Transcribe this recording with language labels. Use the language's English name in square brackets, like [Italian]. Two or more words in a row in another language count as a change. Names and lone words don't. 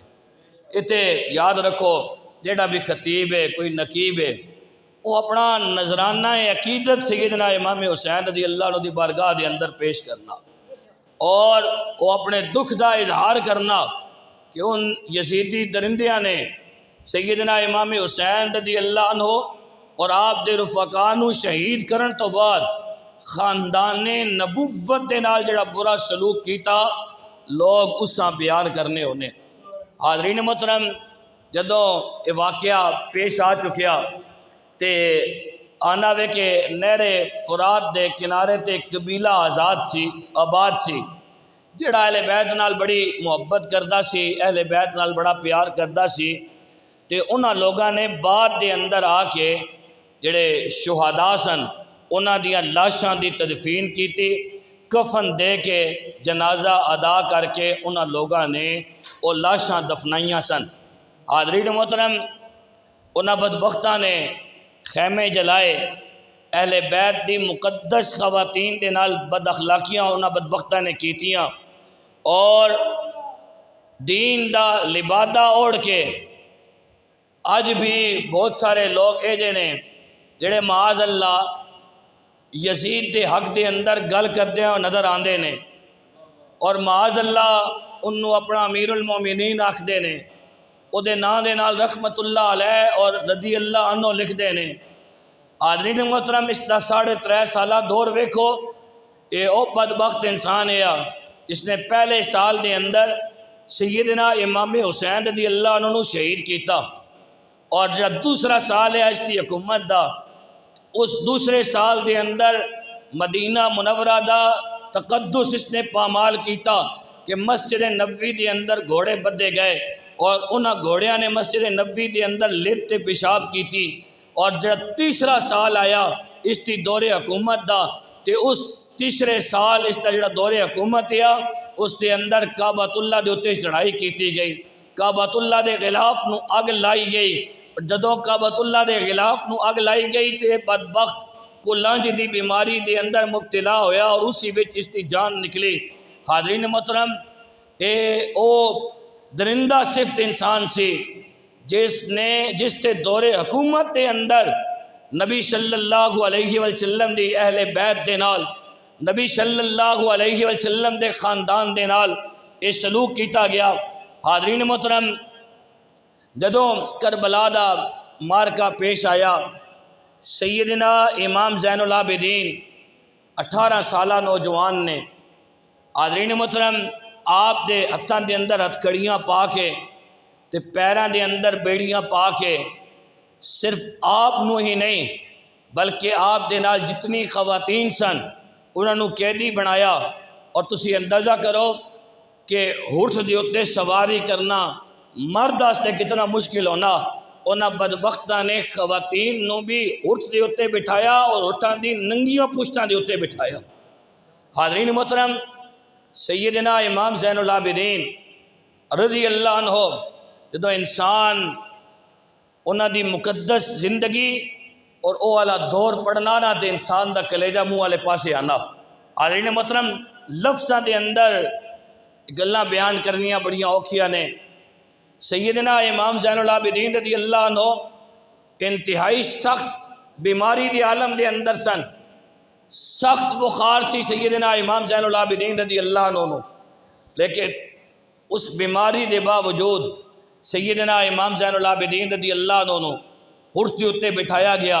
[Punjabi] اتے یاد رکھو جیڑا بھی خطیب ہے، کوئی نقیب ہے، وہ اپنا نذرانہ عقیدت سیدنا امام حسین [Arabic] رضی اللہ عنہ [Punjabi] دی بارگاہ دے اندر پیش کرنا، اور وہ اپنے دکھ دا اظہار کرنا کہ ان یزیدی درندیاں نے سیدنا امام حسین [Arabic] رضی اللہ عنہ [Punjabi] اور آپ دے رفقاء نو شہید کرن تو بعد خاندان نبوت دے نال جڑا برا سلوک کیتا، لوگ اساں بیان کرنے ہونے۔ حاضرین محترم، جدوں یہ واقعہ پیش آ چکیا تے آنا وے کہ نہر فرات دے کنارے تے قبیلہ آباد سی جڑا اہل بیت نال بڑی محبت کردہ سی، اہل بیت نال بڑا پیار کردہ سی، تے انہاں لوگاں نے بعد دے اندر آ کے جڑے شہداء سن انہاں دیاں لاشاں دی تدفین کیتی، کفن دے کے جنازہ ادا کر کے انہاں لوگاں نے وہ لاشاں دفنائیاں سن۔ حاضرین محترم، انہاں بدبختاں نے خیمے جلائے، اہل بیت دی مقدس خواتین دے نال بد اخلاقیاں انہاں بدبختاں نے کیتیاں، اور دین دا لبادہ اوڑھ کے آج بھی بہت سارے لوگ ایجے نے جڑے [Arabic] معاذ اللہ [Punjabi] یزید دے حق دے اندر گل کردے ہیں نظر آندے نے، اور [Arabic] معاذ اللہ [Punjabi] انہوں اپنا [Arabic] امیر المومنین [Punjabi] آکھ دے نے، او دے نا دے نال [Arabic] رحمت اللہ علیہ [Punjabi] اور [Arabic] رضی اللہ عنہ [Punjabi] لکھ دے نے۔ حاضرین محترم، اس دا 3.5 سالہ دور ویکھو، اے او بدبخت انسان ہے جس نے پہلے سال دے اندر سیدنا امام حسین [Arabic] رضی اللہ عنہ [Punjabi] نو شہید کیتا، اور جب دوسرا سال ہے اس دی حکومت دا، اس دوسرے سال دے اندر مدینہ منورہ دا تقدس اس نے پامال کیتا کہ مسجد نبوی دے اندر گھوڑے بدے گئے، اور انہاں گھوڑیاں نے مسجد نبوی دے اندر لیتے پیشاب [Urdu] کی تھی، [Punjabi] اور جب تیسرا سال آیا اس دی دور حکومت دا تے اس تیسرے سال اس دا جڑا دور حکومت ہے اس دے اندر کعبۃ اللہ دے اتے چڑھائی کیتی گئی، کعبۃ اللہ دے غلاف نو اگ لائی گئی۔ جدوں کعبۃ اللہ دے غلاف نو اگ لائی گئی تے بدبخت کلانج دی بیماری دے اندر مبتلا ہویا اور اسی وچ اس دی جان نکلی۔ حاضرین محترم، او درندہ صفت انسان سی جس تے دور حکومت دے اندر نبی [Arabic] صلی اللہ علیہ وسلم [Punjabi] دی اہل بیت دے نال، نبی [Arabic] صلی اللہ علیہ وسلم [Punjabi] دے خاندان دے نال یہ سلوک کیتا گیا۔ حاضرین محترم، جدوں کربلا دا مارکا پیش آیا، سیدنا امام زین العابدین 18 سالہ نوجوان نے، حاضرین محترم، آپ دے ہتھاں دے اندر ہتھ کڑیاں پا کے تے پیراں دے اندر بیڑیاں پا کے صرف آپ نو ہی نہیں بلکہ آپ دے نال جتنی خواتین سن انہاں نو قیدی بنایا۔ اور تسی اندازہ کرو کہ اونٹ دے اتے سواری کرنا مرد واسطے کتنا مشکل ہونا، انہاں بدبختاں نے خواتین نو بھی اونٹ دے اتے بٹھایا اور اونٹاں دی ننگیاں پشتاں دے اتے بٹھایا۔ حاضرین محترم، سیدنا امام زین العابدین [Arabic] رضی اللہ عنہ [Punjabi] جدو انسان انہاں دی مقدس زندگی اور او والا دور پڑھنا نا تے انسان دا کلیجہ منہ والے پاسے آنا۔ حاضرین محترم، لفظاں دے اندر گلاں بیان کرنیاں بڑیاں اوکھیاں نے۔ سیدنا امام زین العابدین [Arabic] رضی اللہ عنہ [Punjabi] انتہائی سخت بیماری دی عالم دے اندر سن، سخت بخار سی سیدنا امام زین العابدین [Arabic] رضی اللہ عنہ، [Punjabi] لیکن اس بیماری دے باوجود سیدنا امام زین العابدین [Arabic] رضی اللہ عنہ [Punjabi] اونٹ دے اتے بٹھایا گیا۔